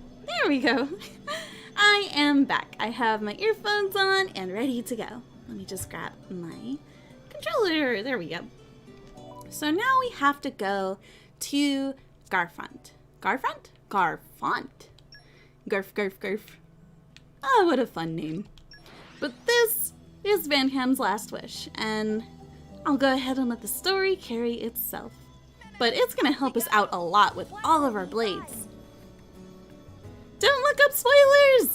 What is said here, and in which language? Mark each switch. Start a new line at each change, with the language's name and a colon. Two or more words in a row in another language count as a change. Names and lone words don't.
English: There we go. I am back. I have my earphones on and ready to go. Let me just grab my controller. There we go. So now we have to go to Garfont. Garfont? Garfont. Garf. Oh, what a fun name. But this is Van Ham's last wish, and I'll go ahead and let the story carry itself. But it's going to help us out a lot with all of our blades. Don't look up spoilers!